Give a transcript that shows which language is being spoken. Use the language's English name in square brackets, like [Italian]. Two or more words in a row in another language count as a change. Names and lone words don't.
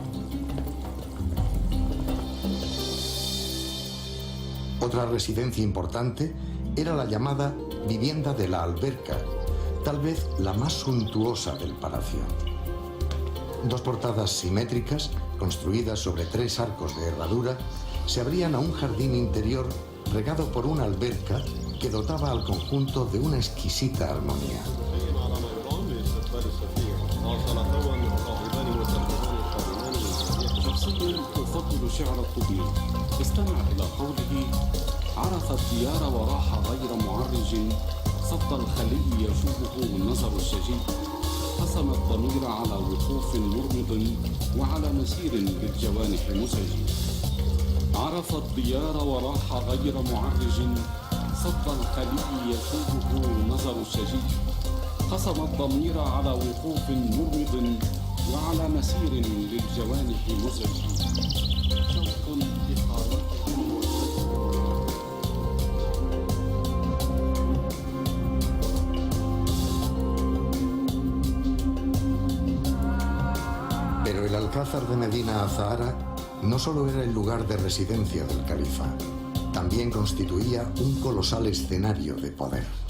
[Spanish] Otra residencia importante era la llamada vivienda de la Alberca, tal vez la más suntuosa del palacio. Dos portadas simétricas, construidas sobre 3 arcos de herradura, se abrían a un jardín interior regado por una alberca que dotaba al conjunto de una exquisita armonía. [Arabic] استمع إلى قوله عرف الديار وراح غير معرج صد الخلي يشوبه النظر الشجي قسم الضمير على وقوف مرمض وعلى مسير بالجوانح مزعج عرف الديار وراح غير معرج صد الخلي يشوبه النظر الشجي قسم الضمير على وقوف مرمض وعلى مسير للجوانح مزعج شوق [Spanish] Pero el Alcázar de Medina Azahara no solo era el lugar de residencia del califa, también constituía un colosal escenario de poder.